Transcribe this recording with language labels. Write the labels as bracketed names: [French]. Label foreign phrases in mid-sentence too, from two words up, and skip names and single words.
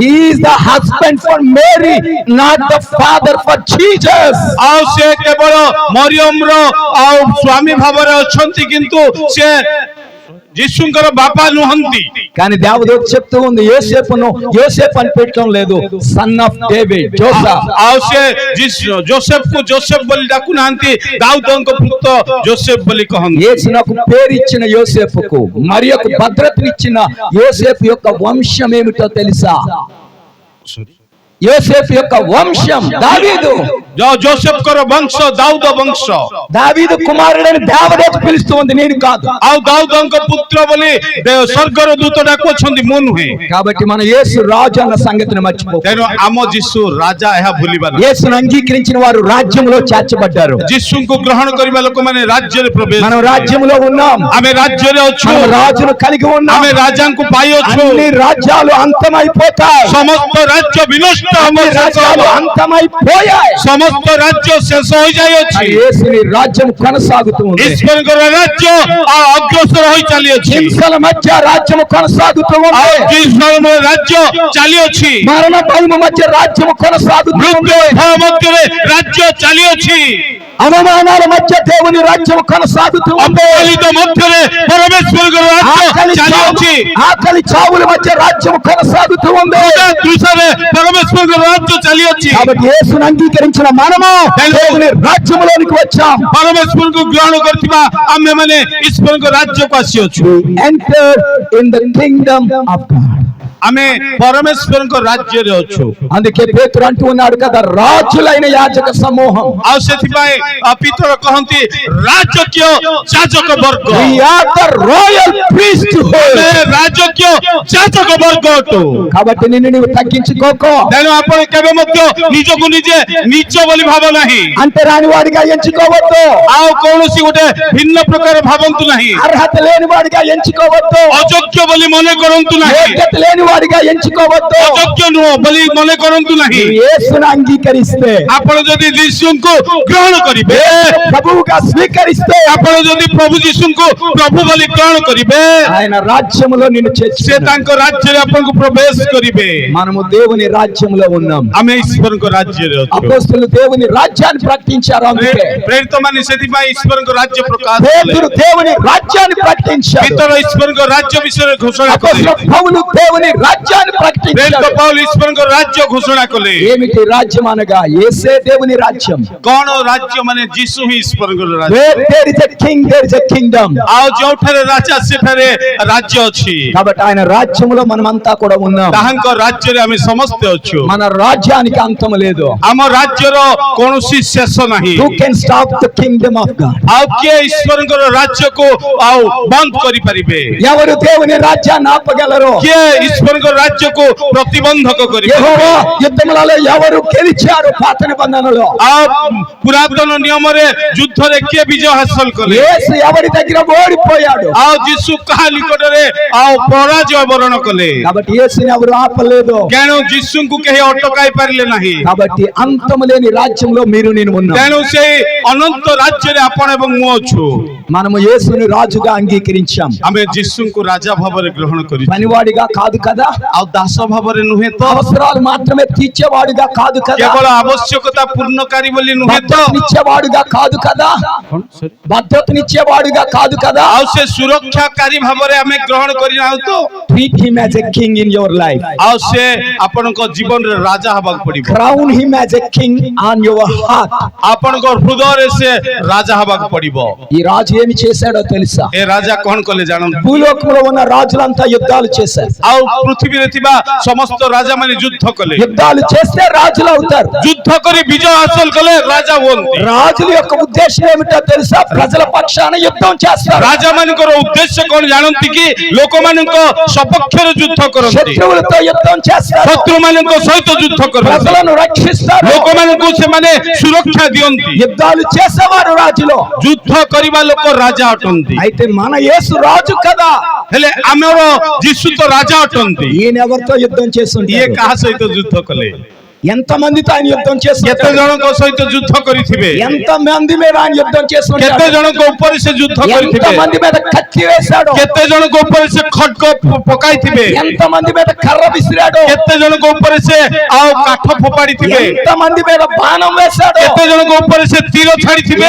[English] He is the husband for Mary, not the father for Jesus. [Odia] ଆ ସେ କେବଳ ମରିୟମ ରୋ ଆ ସ୍ୱାମୀ ଭାବରେ ଅଛନ୍ତି କିନ୍ତୁ ସେ ଯୀଶୁଙ୍କର ବାପା ନୁହନ୍ତି। [Telugu] కానీ దేవదూత చెప్తూ ఉంది యోసేపును యోసేపు అని పెట్టడం లేదు, [English] son of David [Telugu] జోసెఫ్. [Odia] ଆ ସେ ଜୋସେଫ କୁ ଜୋସେଫ ବୋଲି ଡାକୁ ନାହାନ୍ତି ଦାଉଦଙ୍କ ପୁତ୍ର ଜୋସେଫ ବୋଲି କହନ୍ତି। [Telugu] యేసునకు పేరు ఇచ్చిన యోసేపుకు మరియకు భద్రతనిచ్చిన యోసేపు యొక్క వంశం ఏమిటో తెలుసా? యోసేపు యొక్క వంశం దావీదు. [Odia] జోసెఫ్ଙ୍କର ବଂଶ ଦାଉଦ ବଂଶ [Telugu] దావీదు కుమారుడని దేవదూత పిలుస్తూ ఉంది, నేను కాదు. [Odia] ଆଉ ଦାଉଦଙ୍କ పుత్ర ବୋଲି ସ୍ୱର୍ଗର ଦୂତ ଡାକୁଛନ୍ତି, ମୁଁ ନୁହେଁ. [Telugu] కాబట్టి మన యేసు రాజు అన్న సంగతిని మర్చిపో. [Odia] ତେଣୁ ଆମ ଯୀଶୁ ରାଜା ଏହା ଭୁଲିବା ନାହିଁ. [Telugu] యేసును అంగీకరించిన వారు రాజ్యంలో చేర్చబడ్డారు. [Odia] ଯୀଶୁଙ୍କୁ ଗ୍ରହଣ କରିବା ଲୋକମାନେ ରାଜ୍ୟରେ ପ୍ରବେଶ. [Telugu] మనం రాజ్యంలో ఉన్నాం, [Odia] ଆମେ ରାଜ୍ୟରେ ଅଛୁ, [Telugu] మనం రాజును కలిగి ఉన్నాం. [Odia] ଆମେ రాଜାଙ୍କୁ ପାଇଅଛୁ. [Telugu] అన్ని రాజ్యాలు అంతమైపోతాయి, [Odia] ସମସ୍ତ ରାଜ୍ୟ ବିନଷ୍ଟ [Telugu] అన్ని [Odia] ହେବ, [Telugu] రాజ్యాలు అంతమైపోయాయి. [Odia] ସମସ୍ତ ରାଜ୍ୟ ଶେଷ ହୋଇଯାଇଅଛି. [Telugu] యేసుని రాజ్యం కొనసాగుతూ ఉంది. [Odia] ଈଶ୍ୱରଙ୍କର ରାଜ୍ୟ ଅଗ୍ରସର ହୋଇ ଚାଲିଅଛି. [Telugu] హింసల మధ్య రాజ్యం కొనసాగుతూ ఉంది. [Odia] ଆଉ ଈଶ୍ୱରଙ୍କର ରାଜ୍ୟ ଚାଲିଅଛି. [Telugu] మరణ భయము మధ్య రాజ్యం కొనసాగుతూ ఉంది. [Odia] ମୃତ୍ୟୁ ଭୟ ମଧ୍ୟରେ ରାଜ୍ୟ ଚାଲିଅଛି. [Telugu] అవమానాల మధ్య దేవుని రాజ్యం కొనసాగుతూ ఉంది. [Odia] ଅପମାନିତ ମଧ୍ୟରେ ପରମେଶ୍ୱରଙ୍କର ରାଜ୍ୟ ଚାଲିଅଛି. [Telugu] ఆకలి చావుల మధ్య రాజ్యం కొనసాగుతూ ఉంది. [Odia] దృశ్ୟରେ ପରମେଶ୍ୱରଙ୍କର ରାଜ୍ୟ ଚାଲିଅଛି. [Telugu] కాబట్టి యేసును అంగీకరించిన మనము దేవుని రాజ్యంలోనికి వచ్చాం. [Odia] ପରମେଶ୍ୱରଙ୍କୁ ଗ୍ରହଣ କରିଥିବା ଆମେମାନେ ଈଶ୍ୱରଙ୍କ ରାଜ୍ୟକୁ ଆସିଅଛୁ. [English] Entered in the Kingdom of God. [Odia] ଆମେ ପରମେଶ୍ୱରଙ୍କ ରାଜ୍ୟରେ ଅଛୁ. [Telugu] అందుకే పేతురు అంటూ ఉన్నాడు కదా, రాజులైన యాజక సమూహం. [Odia] ଆଉ ସେଥିପାଇଁ ପିତର କହନ୍ତି ରାଜକୀୟ ଯାଜକ ବର୍ଗ. [English] We are the royal priesthood. [Odia] ଆମେ ରାଜକୀୟ ଯାଜକ ବର୍ଗ ଅଟୁ. [Telugu] కాబట్టి నిన్ను నీవు తగ్గించుకోకో. [Odia] ତେଣୁ ଆପଣ କେବେ ମଧ୍ୟ ନିଜକୁ ନିଜେ ନିଚ ବୋଲି ଭାବ ନାହିଁ. [Telugu] అంటే రాని వాడిగా ఎంచుకోవద్దు, [Odia] ଆଉ କୌଣସି ଗୋଟେ ଭିନ୍ନ ପ୍ରକାର ଭାବନ୍ତୁ ନାହିଁ. [Telugu] అర్హత లేని వాడిగా ఎంచుకోవద్దు, [Odia] ଅଯୋଗ୍ୟ ବୋଲି ମନେ କରନ୍ତୁ ନାହିଁ. [Telugu] యోగ్యత లేని వాడిగా ఎంచుకోవద్దు. [Odia] ଅଯୋଗ୍ୟ ନୁହଁ ବୋଲି ମନେ କରନ୍ତୁ ନାହିଁ. [Telugu] యేసును అంగీకరిస్తే, [Odia] ଆପଣ ଯଦି ଯୀଶୁଙ୍କୁ ଗ୍ରହଣ କରିବେ, [Telugu] ప్రభువుగా స్వీకరిస్తే, [Odia] ଆପଣ ଯଦି ପ୍ରଭୁ ଯୀଶୁଙ୍କୁ ପ୍ରଭୁ ବୋଲି ଗ୍ରହଣ କରିବେ, [Telugu] ఆయన రాజ్యములో నిన్ను [Odia] ସେ [Telugu] చేర్చుకుంటాడు. [Odia] ତାଙ୍କ ରାଜ୍ୟରେ ଆପଣଙ୍କୁ ପ୍ରବେଶ କରିବେ. [Telugu] మనము దేవుని రాజ్యంలో ఉన్నాం. [Odia] ଆମେ ଈଶ୍ୱରଙ୍କ ରାଜ୍ୟରେ ଅଛୁ. [Telugu] అపోస్తలులు దేవుని రాజ్యాన్ని ప్రకటించారు. అందుకే [Odia] ପ୍ରେରିତ ମାନେ ସେଥିପାଇଁ ଈଶ୍ୱରଙ୍କ ରାଜ୍ୟ ପ୍ରକାଶ କଲେ. [Telugu] పేతురు దేవుని రాజ్యాన్ని ప్రకటించాడు. [Odia] ପିତର ଈଶ୍ୱରଙ୍କ ରାଜ୍ୟ ବିଷୟରେ ଘୋଷଣା କଲେ. [Telugu] అపోస్తలుడు పౌలు దేవుని రాజ్యాన్ని [Odia] ପ୍ରେରିତ [Telugu] ప్రకటించాడు. [Odia] ପౌଲ ଈଶ୍ୱରଙ୍କ ରାଜ୍ୟ ଘୋଷଣା କଲେ. [Telugu] ఏమిటి రాజ్యం అనగా యేసే దేవుని రాజ్యం. [Odia] କଣ ରାଜ୍ୟ ମାନେ ଯୀଶୁ ହିଁ ଈଶ୍ୱରଙ୍କର ରାଜ୍ୟ. [English] Where there is a king, there is a kingdom. [Odia] ଆଉ ଯୋଉଠାରେ ରାଜା ସେଠାରେ ରାଜ୍ୟ ଅଛି. [Telugu] కాబట్టి ఆయన రాజ్యంలో మనమంతా కూడా ఉన్నాం. [Odia] ତାହାଙ୍କ ରାଜ୍ୟରେ ଆମେ ସମସ୍ତେ ଅଛୁ. [Telugu] మన రాజ్యానికి అంతం లేదు. [Odia] ଆମ ରାଜ୍ୟର କୌଣସି ଶେଷ ନାହିଁ. [English] Who can stop the kingdom of God? [Odia] ଆଉ କିଏ ଈଶ୍ୱରଙ୍କର ରାଜ୍ୟକୁ ଆଉ ବନ୍ଦ କରିପାରିବେ? [Telugu] ఎవరు దేవుని రాజ్యాన్ని ఆపగలరు? [Odia] କିଏ ଈଶ୍ୱରଙ୍କ ରାଜ୍ୟକୁ ପ୍ରତିବନ୍ଧକ କରିବେ? [Telugu] యెహోవా యుద్ధములలో ఎవరు గెలిచారు? పాత నిబంధనలో [Odia] ଆଉ ପୁରାତନ ନିୟମରେ ଯୁଦ୍ଧରେ କିଏ ବିଜୟ ହାସଲ କଲେ? [Telugu] యేసు ఎవరి దగ్గర ఓడిపోయాడు? [Odia] ଆଉ ଯୀଶୁ କାହା ନିକଟରେ ଆଉ ପରାଜୟ ବରଣ କଲେ? [Telugu] కాబట్టి యేసుని ఎవరు ఆపలేదు. [Odia] ତେଣୁ ଯୀଶୁଙ୍କୁ କେହି ଅଟକାଇ ପାରିଲେ ନାହିଁ. [Telugu] కాబట్టి అంతము లేని రాజ్యంలో మీరు నేను ఉన్నాం. [Odia] ତେଣୁ ସେଇ ଅନନ୍ତ ରାଜ୍ୟରେ ଆପଣ ଏବଂ ମୁଁ ଅଛୁ. [Telugu] మనము యేసుని రాజుగా అంగీకరించాం. [Odia] ଆମେ ଯୀଶୁଙ୍କୁ ରାଜା ଭାବରେ ଗ୍ରହଣ କରିଛୁ. [Telugu] పనివాడిగా కాదు కదా, [Odia] ଆଉ ଦାସ ଭାବରେ ନୁହେଁ ତ, [Telugu] అవసరాలు మాత్రమే తీర్చేవాడుగా కాదు కదా, [Odia] କେବଳ ଆବଶ୍ୟକତା ପୂର୍ଣ୍ଣକାରୀ ବୋଲି ନୁହେଁ ତ, [Telugu] భద్రతనిచ్చేవాడుగా కాదు కదా, భద్రతనిచ్చేవాడుగా కాదు కదా. [Odia] ଆଉ ସେ ସୁରକ୍ଷାକାରୀ ଭାବରେ ଆମେ ଗ୍ରହଣ କରିନାହୁଁ ତ, [English] Treat him as a king in your life. [Odia] ଆଉ ସେ ଆପଣଙ୍କ ଜୀବନରେ ରାଜା ହେବାକୁ ପଡିବ. [English] Crown him as a king on your heart. [Odia] ଆପଣଙ୍କ ହୃଦୟରେ ସେ ରାଜା ହେବାକୁ ପଡିବ. [Telugu] ఈ రాజు ఏమి చేశాడో తెలుసా? [Odia] ଏ రాଜା କଣ କଲେ ଜାଣନ୍ତୁ? [Telugu] భూలోకంలో ఉన్న రాజులంతా యుద్ధాలు చేశారు. [Odia] ଆଉ ପୃଥିବୀରେ ଥିବା ସମସ୍ତ ରାଜା ମାନେ ଯୁଦ୍ଧ କଲେ. [Telugu] యుద్ధాలు చేస్తే రాజులు అవుతారు. [Odia] ଯୁଦ୍ଧ କରି ବିଜୟ ହାସଲ କଲେ ରାଜା ହୁଅନ୍ତି. [Telugu] రాజుల యొక్క ఉద్దేశం ఏమిటో తెలుసా? ప్రజల పక్షాన యుద్ధం చేస్తారు. [Odia] ରାଜା ମାନଙ୍କର ଉଦ୍ଦେଶ୍ୟ କଣ ଜାଣନ୍ତି କି? ଲୋକମାନଙ୍କ ସପକ୍ଷରେ ଯୁଦ୍ଧ କରନ୍ତି, [Telugu] శత్రువులతో యుద్ధం చేస్తారు. [Odia] ଶତ୍ରୁ ମାନଙ୍କ ସହିତ ଯୁଦ୍ଧ କରନ୍ତି, [Telugu] ప్రజలను రక్షిస్తారు. [Odia] ଲୋକମାନଙ୍କୁ ସେମାନେ ସୁରକ୍ଷା ଦିଅନ୍ତି. [Telugu] యుద్ధాలు చేసేవారు రాజులు. [Odia] ଯୁଦ୍ଧ କରିବା ଲୋକ ରାଜା ଅଟନ୍ତି. [Telugu] అయితే మన యేసు రాజు కదా, [Odia] ହେଲେ ଆମର ଯୀଶୁ ତ ରାଜା ଅଟନ୍ତି. [Telugu] ఈయన ఎవరితో యుద్ధం [Odia] ଇଏ [Telugu] చేస్తుంటారు? [Odia] କାହା ସହିତ ଯୁଦ୍ଧ କଲେ? [Telugu] ఎంత మందితో ఆయన యుద్ధం [Odia] କେତେ [Telugu] చేస్తుంటారు? [Odia] ଜଣଙ୍କ ସହିତ ଯୁଦ୍ଧ କରିଥିବେ? [Telugu] ఎంత మంది మీద ఆయన యుద్ధం [Odia] କେତେ [Telugu] చేస్తుంటారు? [Odia] ଜଣଙ୍କ ଉପରେ ସେ ଯୁଦ୍ଧ [Telugu] ఎంత [Odia] କରିଥିବେ? [Telugu] మంది మీద కత్తి వేశాడు? [Odia] କେତେ ଜଣଙ୍କ ଉପରେ ସେ ଖଡ୍ଗ ପକାଇଥିବେ? [Telugu] ఎంత మంది మీద కర్ర విసిరాడు? [Odia] କେତେ ଜଣଙ୍କ ଉପରେ ସେ ଆଉ କାଠ ଫୋପାଡିଥିବେ? [Telugu] ఎంత మంది మీద బాణం వేశాడు? [Odia] କେତେ ଜଣଙ୍କ ଉପରେ ସେ ତୀର ଛାଡିଥିବେ?